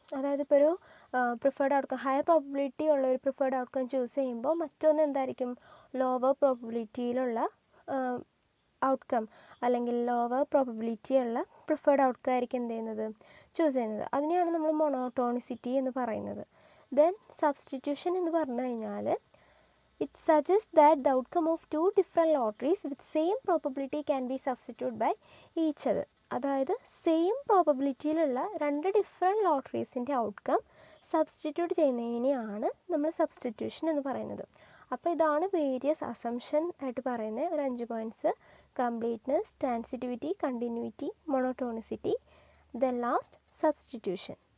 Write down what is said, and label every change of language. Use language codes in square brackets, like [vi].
[ml] അതായത് ഇപ്പോൾ ഒരു പ്രിഫേർഡ് ഔട്ട്കം, ഹയർ പ്രോബബിലിറ്റി ഉള്ള ഒരു പ്രിഫേർഡ് ഔട്ട്കം ചൂസ് ചെയ്യുമ്പോൾ മറ്റൊന്ന് എന്തായിരിക്കും, ലോവർ പ്രോബബിലിറ്റിയിലുള്ള ഔട്ട്കം അല്ലെങ്കിൽ ലോവർ പ്രോബബിലിറ്റി ഉള്ള പ്രിഫേർഡ് ഔട്ട്കം ആയിരിക്കും എന്ത് ചെയ്യുന്നത്, ചൂസ് ചെയ്യുന്നത്. അതിനെയാണ് നമ്മൾ മൊണോട്ടോണിസിറ്റി എന്ന് പറയുന്നത്. ദെൻ സബ്സ്റ്റിറ്റ്യൂഷൻ എന്ന് പറഞ്ഞു കഴിഞ്ഞാൽ [en] it suggests that the outcome of two different lotteries with same probability can be substituted by each other. [ml] അതായത് സെയിം പ്രോബബിലിറ്റിയിലുള്ള രണ്ട് ഡിഫറെൻറ്റ് ലോട്ടറീസിൻ്റെ ഔട്ട്കം സബ്സ്റ്റിറ്റ്യൂട്ട് ചെയ്യുന്നതിനെയാണ് നമ്മൾ സബ്സ്റ്റിറ്റ്യൂഷൻ എന്ന് പറയുന്നത്. അപ്പോൾ ഇതാണ് വേരിയസ് അസംഷൻ ആയിട്ട് പറയുന്നത് ഒരു 5 points: completeness, transitivity, continuity, മൊണോട്ടോണിസിറ്റി, then last substitution.